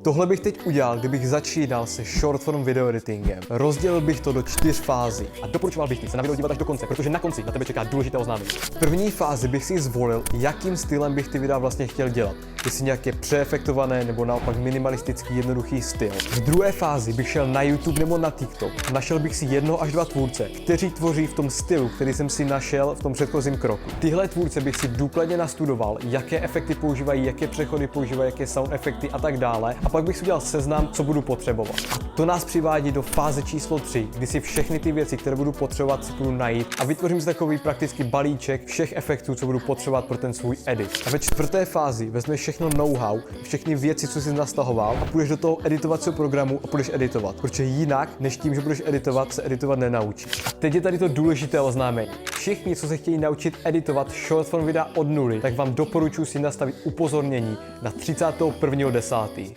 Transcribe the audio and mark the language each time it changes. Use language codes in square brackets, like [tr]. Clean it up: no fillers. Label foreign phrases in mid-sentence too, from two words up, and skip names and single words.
[cs] Tohle bych teď udělal, kdybych začínal se [en] short form video [cs] editingem. Rozdělil bych to do 4 fází a doporučoval bych ti se na video dívat až do konce, protože na konci na tebe čeká důležité oznámení. V první fázi bych si zvolil, jakým stylem bych ty videa vlastně chtěl dělat. Jestli nějaké přeefektované nebo naopak minimalistický jednoduchý styl. V druhé fázi bych šel na YouTube nebo na TikTok. Našel bych si 1 až 2 tvůrce, kteří tvoří v tom stylu, který jsem si našel v tom předchozím kroku. Tyhle tvůrce bych si důkladně nastudoval, jaké efekty používají, jaké přechody používají, jaké sound efekty a tak dále. A pak bych si udělal seznam, co budu potřebovat. A to nás přivádí do fáze číslo 3, kdy si všechny ty věci, které budu potřebovat, si budu najít a vytvořím si takový prakticky balíček všech efektů, co budu potřebovat pro ten svůj edit. A ve 4. fázi vezmeš všechno know-how, všechny věci, co jsi nastahoval a půjdeš do toho editovacího programu a budeš editovat. Protože jinak, než tím, že budeš editovat, se editovat nenaučíš. A teď je tady to důležité oznámení. Všichni, co se chtějí naučit editovat [en] short form [cs] videa od nuly, tak vám doporučuji si nastavit upozornění na 31.10.